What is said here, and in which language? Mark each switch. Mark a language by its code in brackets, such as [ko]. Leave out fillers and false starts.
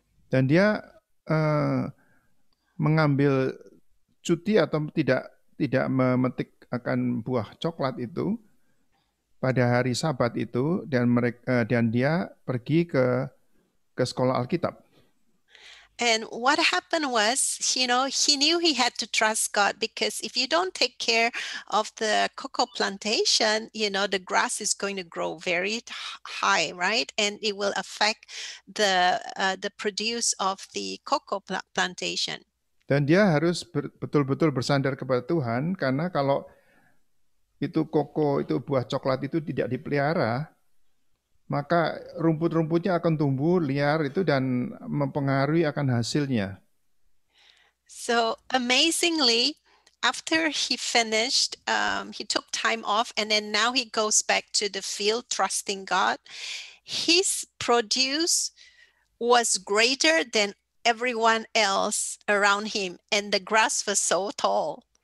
[id] Dan dia mengambil cuti atau tidak memetik akan buah coklat itu pada hari Sabat itu, dan dia pergi ke sekolah Alkitab. [en] And what happened was, he knew he had to trust God, because if you don't take care of the cocoa plantation, the grass is going to grow very high, right? And it will affect the produce of the cocoa plantation. [id] Dan dia harus betul-betul bersandar kepada Tuhan, karena kalau itu koko, itu buah coklat itu tidak dipelihara, maka rumput-rumputnya akan tumbuh liar itu dan mempengaruhi akan hasilnya. [en] So amazingly, after he finished, he took time off, and then now he goes back to the field trusting God. His produce was greater than everyone else around him, and the grass was so tall.